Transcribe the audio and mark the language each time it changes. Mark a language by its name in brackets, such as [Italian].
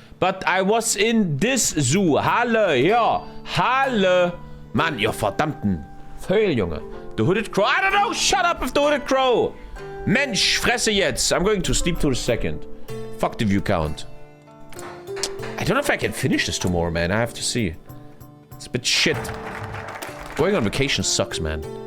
[English] But I was in this zoo. Halle, yeah. Halle. [German] Mann, ihr verdammten Vögel, Junge. [English] The Hooded Crow. I don't know. Shut up with the Hooded Crow. [German] Mensch, fresse jetzt. [English] I'm going to sleep for a second. Fuck the view count. I don't know if I can finish this tomorrow, man. I have to see. It's a bit shit. Going on vacation sucks, man.